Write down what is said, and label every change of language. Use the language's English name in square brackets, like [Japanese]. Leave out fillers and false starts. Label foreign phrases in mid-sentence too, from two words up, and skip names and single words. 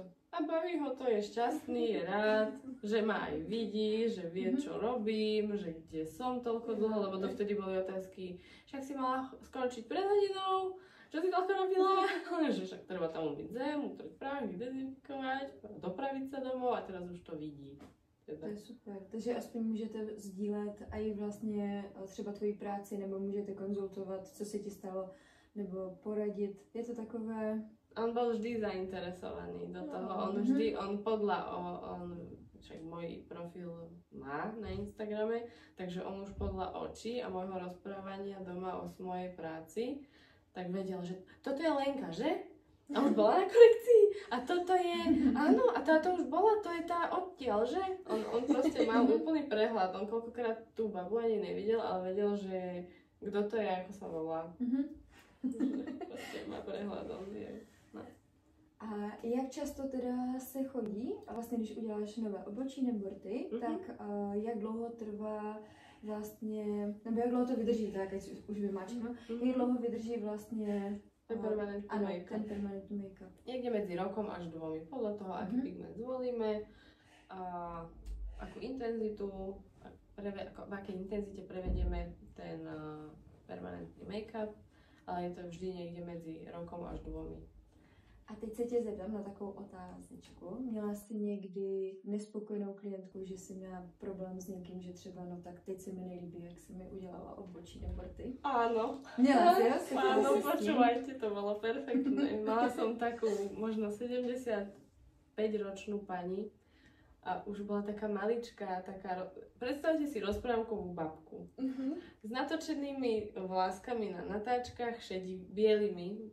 [Slovak] A baví ho to, je šťastný, je rád, že ma aj vidí, že vie, čo robím, že kde som toľko dlho, lebo dovtedy boli otázky, však si mala skončiť pred hodinou, čo si toľko robila? Že však treba tam umyť zem, utrieť prach, dezinfikovať, dopraviť sa domov a teraz už to vidí. [Czech] To je super, takže aspoň můžete sdílet i vlastně třeba tvoji práci, nebo můžete konzultovat, co se ti stalo, nebo poradit. Je to takové... [Slovak] On bol vždy zainteresovaný do toho, však môj profil má na Instagrame, takže on už podľa očí a môjho rozprávania doma o mojej práci, tak vedel, že toto je Lenka, že? A už bola na korekcii a toto je, áno, a táto už bola, to je tá odtiaľ, že? On proste mal úplný prehľad, on koľkokrát tú babu ani nevidel, ale vedel, že kto to je, ako sa volá. Proste má prehľad, on vie. No. [Czech] A jak často teda se chodí, a vlastně když uděláš nové obočí nebo rty, tak jak dlouho trvá vlastně, nebo jak dlouho to vydrží, tak ať už vymáčknu, jak dlouho vydrží vlastně [Slovak] ten permanentný make-up. Ten permanentný make-up. Niekde medzi rokom až 2, podľa toho, aký pigment zvolíme, akú intenzitu, v akej intenzite prevedieme ten permanentný make-up, ale je to vždy niekde medzi rokom až 2. [Czech] A teď se tě zeptám na takovou otázečku. Měla jsi někdy nespokojenou klientku, že jsi měla problém s někým, že třeba, no tak teď se mi nelíbí, jak si mi udělala obočí nebo rty? [Slovak] Áno. [Czech] Měla jsi, [Slovak] ja? Áno, počúvajte, to bolo perfektné. Mala som takú možno 75-ročnú pani a už bola taká maličká, predstavte si rozprávkovú babku. S natočenými vláskami na natáčkach, bielými.